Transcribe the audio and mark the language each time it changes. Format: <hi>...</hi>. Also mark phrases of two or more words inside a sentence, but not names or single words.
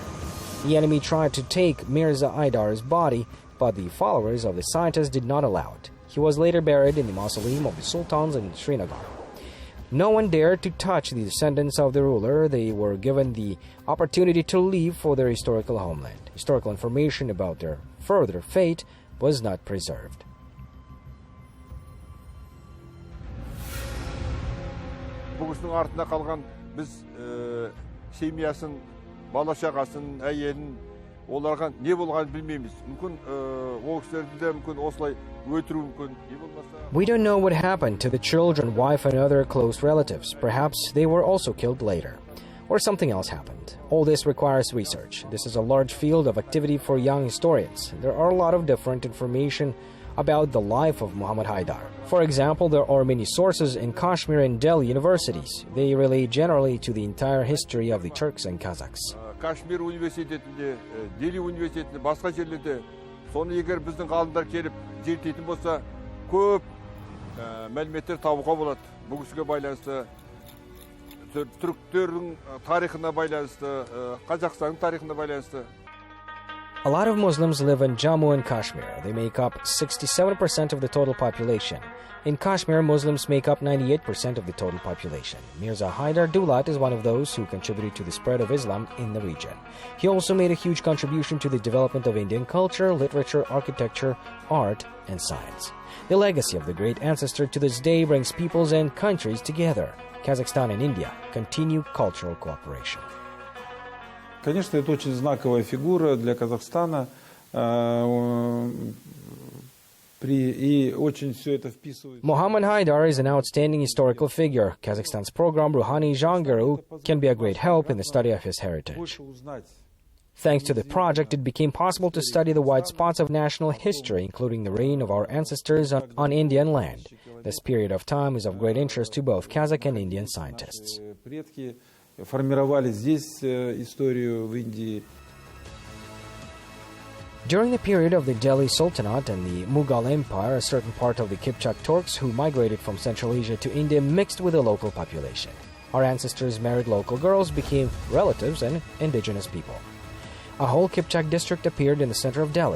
<en>The enemy tried to take Mirza Haidar's body, but the followers of the scientist did not allow it. He was later buried in the mausoleum of the sultans in Srinagar. No one dared to touch the descendants of the ruler. They were given the opportunity to leave for their historical homeland. Historical information about their further fate was not preserved."</en> <kk>Бұл кісінің артында қалған біз семьясын, бала шағасын, әйелін, оларға не болғанын білмейміз. Мүмкін ол кісілерді де мүмкін осылай өлтіру мүмкін.</kk> <en>We don't know what happened to the children, wife, and other close relatives. Perhaps they were also killed later. Or something else happened. All this requires research. This is a large field of activity for young historians. There are a lot of different information about the life of Muhammad Haidar. For example, there are many sources in Kashmir and Delhi universities. They relate generally to the entire history of the Turks and Kazakhs.</en> <kk>Кашмир университетінде, Дели университетінде, басқа жерлерде соны егер біздің ғалымдар келіп зерттейтін болса, көп мәліметтер табуға болады. Бұл кісіге байланысты, түріктердің тарихына байланысты, Қазақстанның тарихына байланысты.</kk> <en>A lot of Muslims live in Jammu and Kashmir. They make up 67% of the total population. In Kashmir, Muslims make up 98% of the total population. Mirza Haidar Dughlat is one of those who contributed to the spread of Islam in the region. He also made a huge contribution to the development of Indian culture, literature, architecture, art, and science. The legacy of the great ancestor to this day brings peoples and countries together. Kazakhstan and India continue cultural cooperation.</en> <ru>Конечно, это очень знаковая фигура для Казахстана, и очень все это вписывается.</ru> <en>Muhammad Haidar is an outstanding historical figure. Kazakhstan's program Ruhani Jangaru can be a great help in the study of his heritage. Thanks to the project, it became possible to study the white spots of national history, including the reign of our ancestors on Indian land. This period of time is of great interest to both Kazakh and Indian scientists.</en> <ru>Формировали здесь историю в Индии.</ru> <en>During the period of the Delhi Sultanate and the Mughal Empire, a certain part of the Kipchak Turks who migrated from Central Asia to India mixed with the local population. Our ancestors married local girls, became relatives and indigenous people. A whole Kipchak district appeared in the center of Delhi.</en>